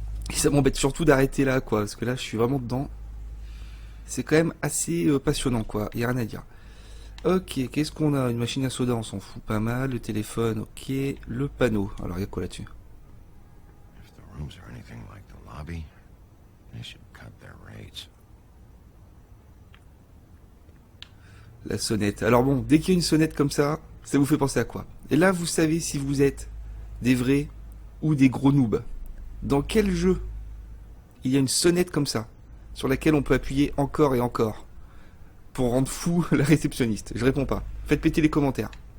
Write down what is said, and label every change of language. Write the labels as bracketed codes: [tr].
[fr] Et ça m'embête surtout d'arrêter là, quoi, parce que là, je suis vraiment dedans. C'est quand même assez passionnant, quoi, y a rien à dire. Ok, qu'est-ce qu'on a? Une machine à soda, on s'en fout pas mal. Le téléphone, ok. Le panneau, alors il y a quoi là-dessus? [en] If the rooms are anything like the lobby, they should cut their rates. [fr] La sonnette. Alors bon, dès qu'il y a une sonnette comme ça vous fait penser à quoi? Et là, vous savez si vous êtes des vrais ou des gros noobs. Dans quel jeu il y a une sonnette comme ça, sur laquelle on peut appuyer encore et encore, pour rendre fou la réceptionniste? Je réponds pas. Faites péter les commentaires.